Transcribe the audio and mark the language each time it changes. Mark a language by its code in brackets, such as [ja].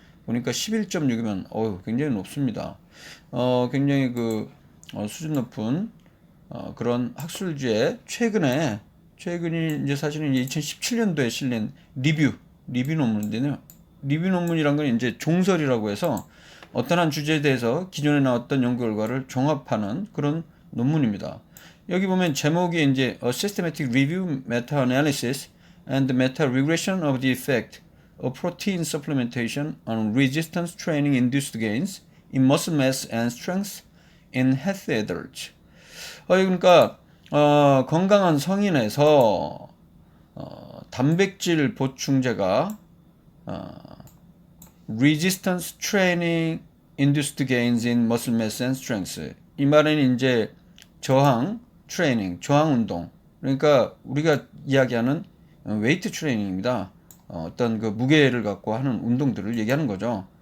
[ko] 보니까 11.6이면 굉장히 높습니다. 굉장히 수준 높은 그런 학술지에 최근이 이제 사실은 2017년도에 실린 리뷰 논문인데요. 리뷰 논문이란 건 이제 종설이라고 해서 어떤 한 주제에 대해서 기존에 나왔던 연구 결과를 종합하는 그런 논문입니다. 여기 보면 제목이 이제 [en] A Systematic Review, Meta-Analysis and Meta-Regression of the Effect of Protein Supplementation on Resistance Training Induced Gains in Muscle Mass and Strength in Healthy Adults. [ko] 그러니까 건강한 성인에서 단백질 보충제가 [en] Resistance Training Induced Gains in Muscle Mass and Strength. [ko] 이 말은 이제 저항 트레이닝, 저항 운동. 그러니까 우리가 이야기하는 웨이트 트레이닝입니다. 어떤 그 무게를 갖고 하는 운동들을 얘기하는 거죠.